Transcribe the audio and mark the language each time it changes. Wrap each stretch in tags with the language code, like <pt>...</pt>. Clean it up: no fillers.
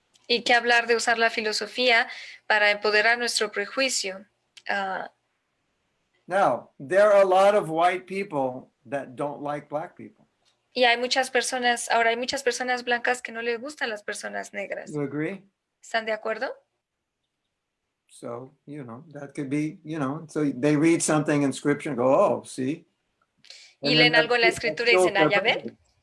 <es>Y que hablar de usar la filosofía para empoderar nuestro prejuicio.</es> <en>Now, there are a lot of white people that don't like black people.</en> <es>Y hay muchas personas, ahora hay muchas personas blancas que no les gustan las personas negras.</es> <en>You agree?</en> <es>¿Están de acuerdo?</es> <en>So, that could be, so they read something in scripture and go, oh, see?</en> <es>Y leen algo en la escritura y dicen, ya ven.</es>